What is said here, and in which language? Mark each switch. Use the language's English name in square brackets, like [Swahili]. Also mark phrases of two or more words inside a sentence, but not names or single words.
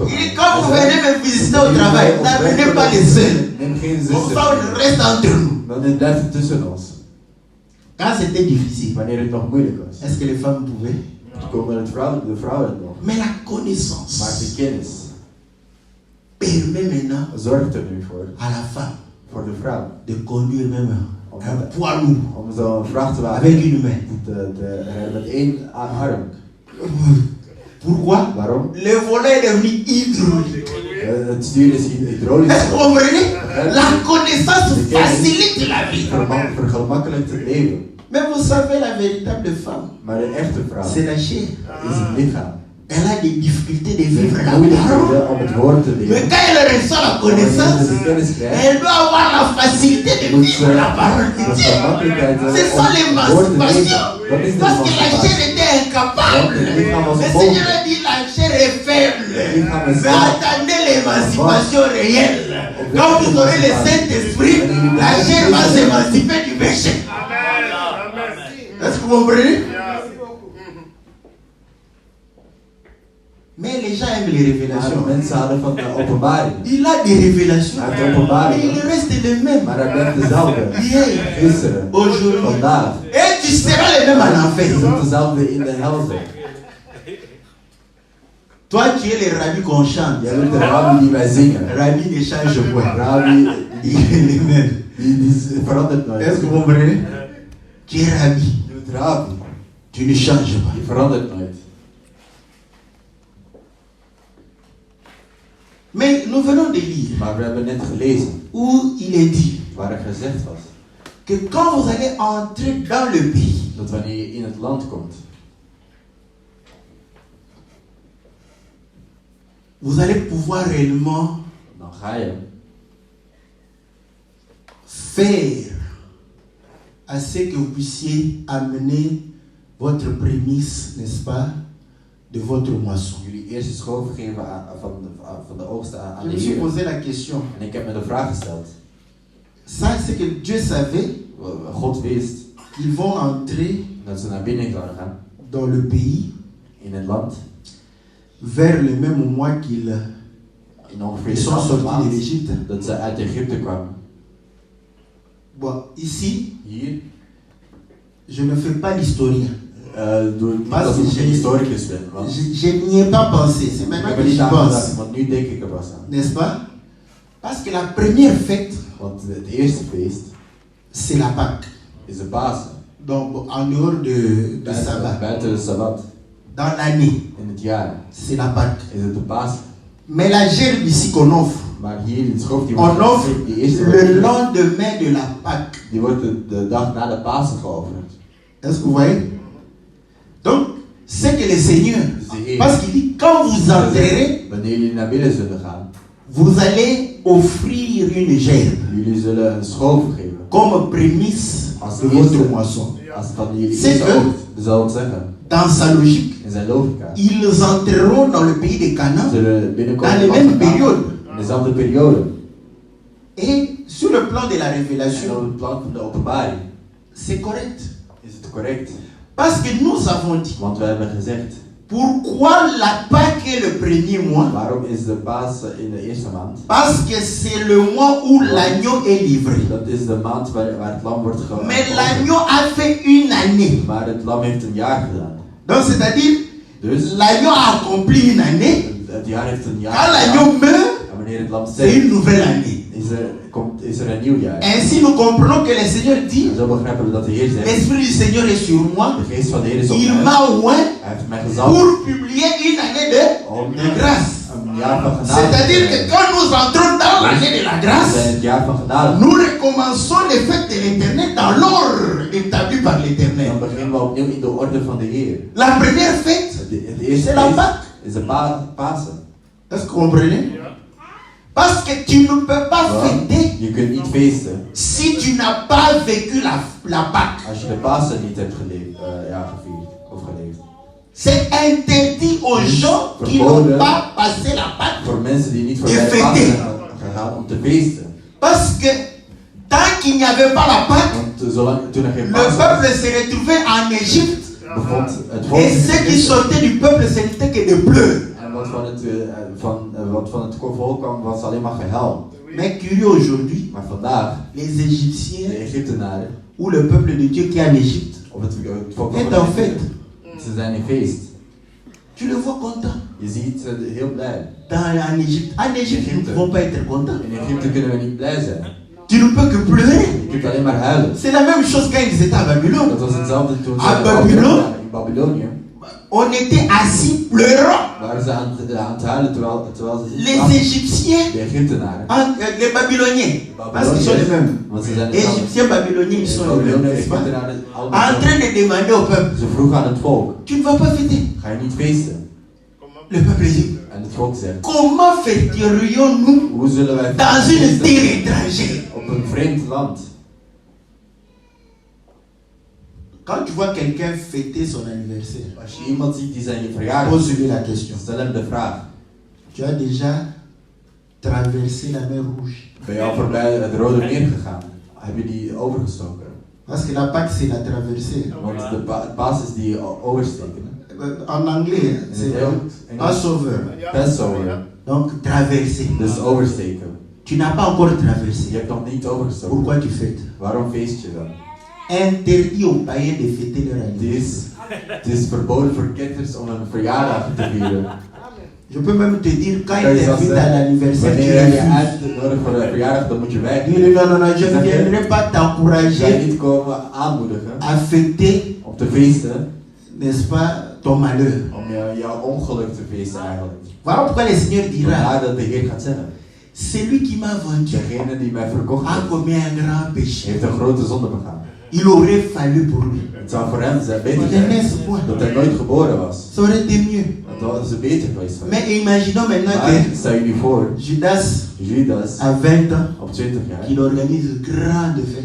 [French] Il dit, quand vous venez me visiter au travail, n'amenez pas les soeurs. [Dutch] Neem geen [French] Comme ça, [Dutch] zusters. [French] on reste entre nous. [Dutch] Dan het blijft tussen ons. [French] Quand c'était difficile, [Dutch] Wanneer het nog moeilijk was. [French] est-ce que les femmes pouvaient? [Dutch] Toen komen de vrouwen nog. [French] Mais la [Dutch] Maar [French] connaissance [Dutch] de kennis [French] permet maintenant [Dutch] zorgt er nu voor [French] à la femme [Dutch] de vrouw. [French] de conduire même un poids lourd [Dutch] Om zo'n vrachtwagen [French] avec une main. [Dutch] met één arm. [French] Pourquoi? [Dutch] Waarom? [French] Le volant est devenu hydraulique. [Dutch] Het stuur is hydraulisch. [French] Est-ce que vous comprenez? La connaissance facilite la vie. [Dutch] Vergemakkelijkt het leven. [French] Mais vous savez, la véritable femme, [Dutch] Maar de echte vrouw [French] c'est la chair. [Dutch] is het lichaam. [French] Elle a des difficultés de [Dutch] Ze [French] vivre [Dutch] heeft [French] la [Dutch] moeilijk [French] parole. [Dutch] om het woord te [French] Mais [Dutch] leren. [French] quand elle reçoit la connaissance, [Dutch] Wanneer ze de kennis krijgt, [French] elle doit avoir la facilité de [Dutch] moet [French] vivre la parole de [Dutch] de [French] Dieu. [Dutch] gemakkelijkheid hebben [French] C'est ça [Dutch] om het woord te [French] l'émancipation. [Dutch] leven. Dat is de [French] Parce que la chair [Dutch] emancipatie. [French] était incapable. [Dutch] Want het lichaam was [French] Le [Dutch] onmogelijk. [French] Seigneur a dit la chair est faible. Mais attendez l'émancipation réelle. Quand vous aurez le Saint-Esprit, la chair va s'émanciper du péché. Est-ce que vous comprenez? Mais les gens aiment les [Dutch] Maar [French] révélations. [Dutch] mensen houden van de openbaring. [French] Il a des révélations. [Dutch] Hij heeft openbaring. [French] Mais il reste le même. [Dutch] Maar hij blijft dezelfde. [French] Hier, [Dutch] Gisteren, [French] aujourd'hui. [Dutch] vandaag. [French] Et tu seras le même en [Dutch] Je [French] enfer. [Dutch] zult dezelfde in de hel zijn. [French] Toi, tu es le rabbi qu'on chante. [Dutch] Jij bent de rabbi die wij zingen. [French] Rabbi ne change point. [Dutch] Rabbi [French] Il est le même. [Dutch] die verandert nooit. [French] Est-ce que vous comprenez? Tu es rabbi. [Dutch] Je bent rabbi. [French] Tu ne changes pas. [Dutch] Die verandert nooit. [French] Mais nous venons de lire [Dutch] Maar we hebben net gelezen [French] où il est dit [Dutch] waar er gezegd was [French] que quand vous allez entrer dans le pays, [Dutch] dat wanneer je in het land komt, [French] vous allez pouvoir réellement [Dutch] dan ga je [French] faire à ce que vous puissiez amener votre prémisse, n'est-ce pas, de votre moisson. [Dutch] jullie eerste schoof geven van de oogst aan [French] Je [Dutch] de [French] me suis [Dutch] Heer. [French] posé la question. [Dutch] En ik heb me de vraag gesteld. [French] Ça, c'est que Dieu savait [Dutch] God wist [French] qu'ils vont entrer [Dutch] dat ze naar binnen zouden gaan [French] dans le pays [Dutch] in het land. [French] vers le même mois qu'ils [Dutch] In ongeveer [French] sont [Dutch] dezelfde [French] sortis de [Dutch] maand [French] l'Égypte. [Dutch] dat ze uit Egypte kwamen. [French] Bon, ici, [Dutch] Hier [French] je ne fais pas l'historien. [Dutch] doe ik niet Maar alsof ik [French] je- [Dutch] een historicus ben. Want [French] Je n'y ai pas pensé. C'est [Dutch] ik [French] maintenant [Dutch] heb er [French] que [Dutch] niet [French] j'y [Dutch] aan [French] pense. [Dutch] gedacht, want nu denk ik er pas aan. [French] N'est-ce pas? Parce que la première fête, [Dutch] Want het eerste feest [French] c'est la Pâque. [Dutch] is de Pasen. [French] Donc, en dehors de sabbat. [Dutch] Buiten de Sabbat. [French] Dans l'année, [Dutch] In het jaar [French] c'est la Pâque. [Dutch] is het de Pasen. [French] Mais la gerbe ici qu'on offre, [Dutch] Maar hier, die schoof die [French] on [Dutch] wordt [French] offre [Dutch] gegeven, die eerste [French] le lendemain de la Pâque. [Dutch] die wordt de dag na de Pasen geofferd. [French] Est-ce que vous voyez? Donc, c'est que le Seigneur, [Dutch] Dus de Heer, [French] parce qu'il dit, quand vous entrerez, [Dutch] wanneer jullie naar binnen zullen gaan, [French] vous allez offrir une gerbe [Dutch] jullie zullen een schoof geven. [French] comme prémisse [Dutch] Als [French] de [Dutch] de [French] votre [Dutch] eerste, [French] moisson. [Dutch] als het van jullie [French] C'est [Dutch] eerste [French] que- [Dutch] oogst, dat zal het zeggen, [French] Dans sa logique, [Dutch] in zijn logica, [French] ils entreront dans le pays de Canaan [Dutch] zullen binnenkomen [French] dans les [Dutch] in [French] mêmes [Dutch] het land van [French] périodes. [Dutch] Canaan, in dezelfde periode. [French] Et sur le plan de la [Dutch] En op [French] révélation, [Dutch] het plan van de openbaring [French] c'est correct. [Dutch] is het correct. [French] Parce que nous avons dit, [Dutch] Want we hebben gezegd, [French] Pourquoi la Pâque est le premier mois? [Dutch] Waarom is de Pasen in de eerste maand? [French] Parce que c'est le mois où l'agneau est livré. [Dutch] Dat is de maand waar het lam wordt [French] Mais l'agneau a fait une année. [Dutch] Maar het lam heeft een jaar gedaan. [French] Donc c'est-à-dire, [Dutch] Dus [French] l'agneau a accompli une année. [Dutch] het jaar heeft een jaar [French] Quand [Dutch] gedaan. [French] l'agneau meurt, [Dutch] En wanneer het lam [French] c'est [Dutch] sterft, [French] une nouvelle année. [Dutch] is er een nieuw jaar. [French] Ainsi, nous comprenons que le Seigneur dit, [Dutch] En zo begrijpen we dat de Heer zegt, [French] l'Esprit du Seigneur est sur moi. [Dutch] de geest van de Heer is op [French] Il [Dutch] mij. [French] m'a oint [Dutch] Hij heeft mij gezalfd [French] pour publier une année de grâce. [Dutch] een jaar van genade. [French] C'est-à-dire que quand nous entrons dans l'année de la [Dutch] We [French] grâce, [Dutch] zijn het jaar van genade. [French] nous recommençons les fêtes de l'éternel dans l'ordre établi par l'éternel. [Dutch] Dan beginnen we opnieuw in de orde van de Heer. [French] La première fête, [Dutch] Het eerste [French] c'est la [Dutch] feest [French] Pâque. [Dutch] is de Pasen. [French] Est-ce que vous comprenez? Parce que tu ne peux pas fêter [Dutch] Je kunt niet feesten [French] si tu n'as pas vécu la Pâque. [Dutch] als je de Pasen niet hebt gevierd of geleefd. [French] C'est interdit aux gens qui n'ont pas passé la Pâque. [Dutch] Voor mensen die niet [French] Je [Dutch] voorbij [French] fête. [Dutch] Pasen zijn gegaan om te feesten. [French] Parce que tant qu'il n'y avait pas la Pâque, [Dutch] Want toen er geen [French] le [Dutch] Pasen [French] peuple [Dutch] was, [French] se retrouvait en Égypte. [Dutch] bevond het volk [French] Et [Dutch] zich [French] ceux [Dutch] in [French] qui [Dutch] Egypte. [French] sortaient du peuple, ce n'était que des bleus. [Dutch] En wat van het volk kwam, was alleen maar gehuil. [French] Mais curieux aujourd'hui, [Dutch] Maar vandaag, [French] les [Dutch] de [French] Égyptiens [Dutch] Egyptenaren, [French] ou le peuple de Dieu qui est en Égypte [Dutch] of het volk [French] est [Dutch] van [French] en [Dutch] Egypte, [French] fête. [Dutch] ze zijn in feest. [French] Tu le vois content. [Dutch] Je ziet ze heel blij. [French] En Égypte, nous ne pouvons pas être contents. [Dutch] In Egypte kunnen we niet blij zijn. [French] Tu ne peux que pleurer. [Dutch] Je kunt alleen maar huilen. [French] C'est la même chose quand ils étaient à Babylone. [Dutch] Dat was hetzelfde toen ze [French] À Babylone, [Dutch] in Babylonië [French] on était assis pleurant. [Dutch] waren ze aan het huilen terwijl ze [French] Les Égyptiens, [Dutch] de Egyptenaren. [French] les Babyloniens, parce qu'ils sont les mêmes. [Dutch] Want ze zijn hetzelfde. [French] Égyptiens, Babyloniens, ils sont les mêmes, [Dutch] Babylonië, [French] n'est-ce pas? [Dutch] Egyptenaren, [French] En [Dutch] allemaal. [French] train de demander au peuple, [Dutch] Ze vroegen aan het volk, [French] tu ne vas pas fêter. [Dutch] ga je niet feesten? [French] Le peuple dit, [Dutch] En het volk zegt, [French] comment fêterions-nous [Dutch] hoe zullen wij [French] dans une [Dutch] feesten [French] terre étrangère? [Dutch] op een vreemd land? [French] Quand tu vois quelqu'un fêter son anniversaire, [Dutch] Als je iemand ziet die zijn verjaardag, [French] pose-lui la question. [Dutch] stel hem de vraag, [French] Tu as déjà traversé la mer Rouge? [Dutch] ben je al voorbij het Rode Meer gegaan? Heb je die overgestoken? [French] Parce que la Pâque, c'est la traversée. [Dutch] Want het paas is die oversteken. [French] En anglais, c'est Passover. [Dutch] Passover. [French] Donc, traverser. [Dutch] Dus oversteken. [French] Tu n'as pas encore [Dutch] Je [French] traversé. [Dutch] hebt nog niet overgestoken. [French] Pourquoi tu fêtes? [Dutch] Waarom feest je dan? [French] Interdit aux païens de fêter leur anniversaire. [Dutch] Het is verboden voor ketters om een verjaardag te vieren. [French] Je peux même te dire, quand [Dutch] Kan [French] ils [Dutch] je zelfs [French] t'invitent à [Dutch] zeggen, [French] l'anniversaire, tu [Dutch] wanneer je [French] refuses. [Dutch] uitnodigt voor een verjaardag, dan moet je weg. [French] Dis non, non, non, je ne viendrai pas [Dutch] Je [French] t'encourager [Dutch] niet komen aanmoedigen [French] à fêter, [Dutch] om te feesten, [French] n'est-ce pas, ton malheur. [Dutch] om jouw ongeluk te feesten eigenlijk. [French] Voilà pourquoi le Seigneur dira, [Dutch] Vandaar dat de Heer gaat zeggen, [French] celui qui m'a vendu [Dutch] degene die mij verkocht [French] a [Dutch] heeft, [French] commis un grand péché. [Dutch] heeft een grote zonde begaan. [French] Il aurait fallu pour lui. [Dutch] Het zou voor hem zijn beter [French] Il ne [Dutch] zijn [French] naisse point. [Dutch] dat hij nooit geboren was. [French] Ça aurait été mieux. [Dutch] Dat was het beter geweest voor hem. [French] Mais imaginons maintenant [Dutch] Maar [French] que [Dutch] stel je nu voor, [French] Judas, [Dutch] Judas [French] à 20 ans, [Dutch] op 20 jaar, [French] qu'il organise une grande fête.